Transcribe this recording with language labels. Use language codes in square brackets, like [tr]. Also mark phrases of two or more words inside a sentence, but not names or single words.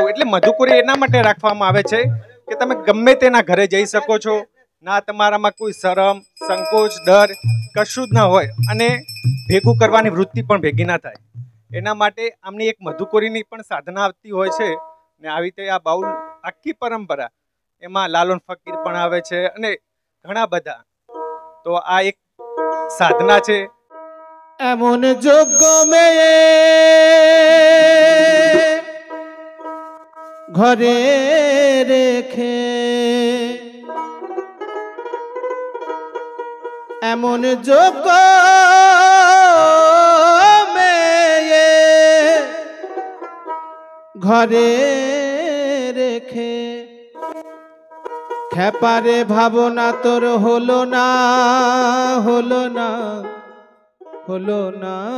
[gu] એટલે મધુકોરી એના માટે રાખવામાં આવે છે કે તમે ગમે તેના ઘરે જઈ શકો છો, ના તમારામાં કોઈ શરમ, સંકોચ, ડર કશું જ ના હોય અને ભેગું કરવાની વૃત્તિ પણ ભેગી ના થાય. એના માટે આમની એક મધુકોરીની પણ સાધના આવતી હોય છે. ને આવી રીતે આ બાઉલ આખી પરંપરા એમાં લાલોન ફકીર પણ આવે છે અને ઘણા બધા. તો આ એક સાધના છે. [bn] এমন যোগ্য মেয়ে ঘরে রেখে, এমন যোগ্য মেয়ে ঘরে রেখে, খেপারে ভাবনা তোর হলো না, হলো না, হলো না।